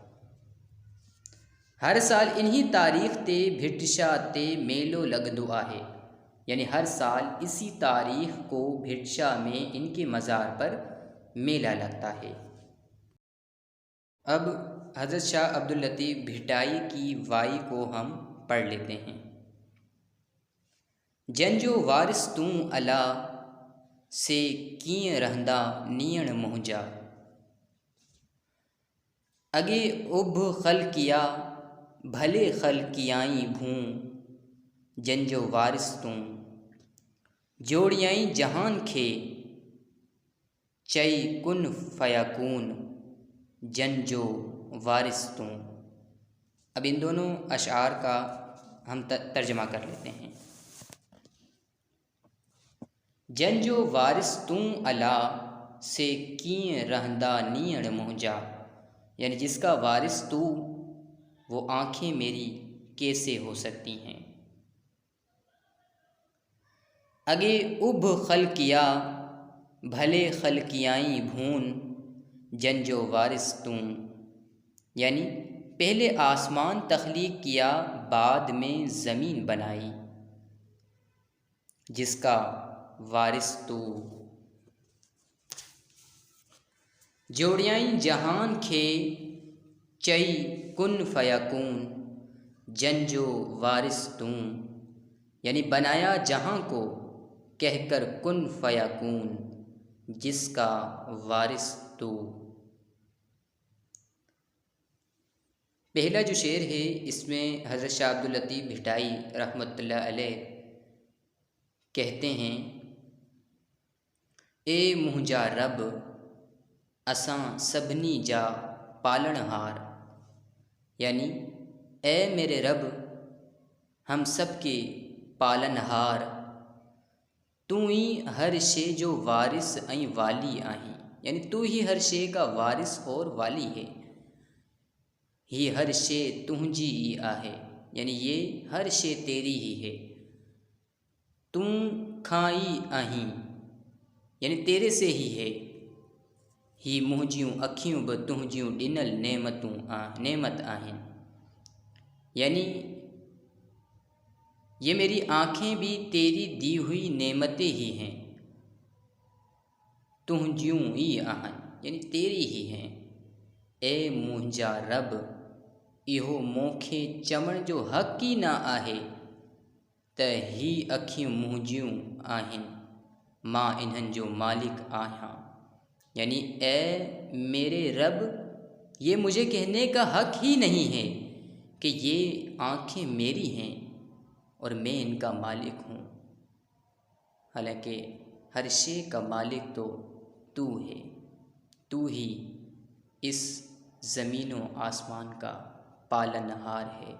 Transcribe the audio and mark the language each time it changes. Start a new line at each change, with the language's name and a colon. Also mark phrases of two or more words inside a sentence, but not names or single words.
Sindhi: हर साल इन्ही तारीख़ ते भिट शाह ते मेलो लगंदो आहे
Hindi: यानी हर साल इसी तारीख़ को भिट शाह में इनके मज़ार पर मेला लगता है। अब हज़रत शाह अब्दुल लतीफ़ भिटाई की वाई को हम पढ़ लेते हैं।
Sindhi: जंजो वारिस तूं अला से कीअं रहंदा नीअण मुंहिंजा। अॻे उभ ख़ल्क़िया भले ख़ल्क़ियाई भूं। जंजो वारिस तूं जोड़ियाई जहान खे चई
Arabic: كن فيكون.
Sindhi: जंजो वारिस तूं।
Hindi: अब इन दोनों अशार का हम तर्जमा कर लेते हैं।
Sindhi: जन जो वारिस तू अला से कीं रहंदा नीण मुंजा,
Hindi: यानी जिसका वारिस तू, वो आँखें मेरी कैसे हो सकती हैं।
Sindhi: अगे उब खल किया भले खल कियाई भून, जन जो वारिस तू,
Hindi: यानी पहले आसमान तख्लीक किया बाद में ज़मीन बनाई, जिसका वारिस तू।
Sindhi: जोड़ियाई जहान खे चई
Arabic: كن فيكون,
Sindhi: जन जो वारिस तू,
Hindi: यानी बनाया जहां को कहकर
Arabic: كن فيكون,
Hindi: जिसका वारिस तू। पहला जो शेर है इसमें हज़रत शाह अब्दुल लतीफ़ भिटाई
Arabic: رحمة الله عليه
Hindi: कहते हैं,
Sindhi: ए मुंहिंजा रब असां सभिनी जा पालनहार,
Hindi: यानी ए मेरे रब हम सब के पालनहार,
Sindhi: तू ही हर शे जो वारिस ऐं वाली आहीं,
Hindi: यानी तू ही हर शे का वारिस और वाली है।
Sindhi: ही हर शे तुंहिंजी ही आहे,
Hindi: यानी ये हर शे तेरी ही है।
Sindhi: तू खां ई आहीं,
Hindi: यानी तेरे से ही है।
Sindhi: ही मुंहिंजियूं अखियूं बि तुंहिंजियूं ॾिनल नेमत आहिनि,
Hindi: यानी ये मेरी आँखें भी तेरी दी हुई नेमतें ही हैं।
Sindhi: तुंहिंजियूं ही आहिनि,
Hindi: यानी तेरी ही हैं।
Sindhi: ए मुंहिंजा रब इहो मूंखे चवण जो हक़ ई न आहे त ही अखियूं मुंहिंजियूं आहिनि, मां इन्हनि जो मालिक आहियां,
Hindi: यानी ए मेरे रब ये मुझे कहने का हक़ ही नहीं है कि ये आँखें मेरी हैं और मैं इनका मालिक हूँ। हालांकि हर शे का मालिक तो तू है, तू ही इस ज़मीन व आसमान का पालनहार है।